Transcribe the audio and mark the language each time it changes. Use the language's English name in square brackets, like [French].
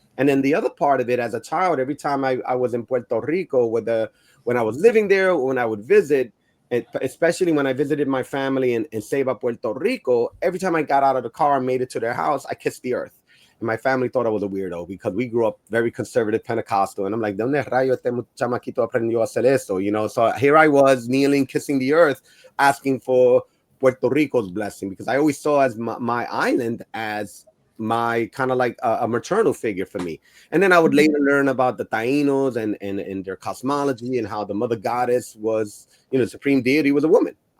[English] And then the other part of it, as a child, every time I was in Puerto Rico when I was living there, when I would visit, and especially when I visited my family in Ceiba, Puerto Rico, every time I got out of the car and made it to their house, I kissed the earth. And my family thought I was a weirdo, because we grew up very conservative Pentecostal. And I'm like, [Spanish] ¿Dónde rayo este chamaquito aprendió a hacer eso? [English] You know, so here I was kneeling, kissing the earth, asking for Puerto Rico's blessing, because I always saw as my island as my kind of like a maternal figure for me. And then I would later learn about the Tainos and their cosmology, and how the mother goddess was, the supreme deity was a woman.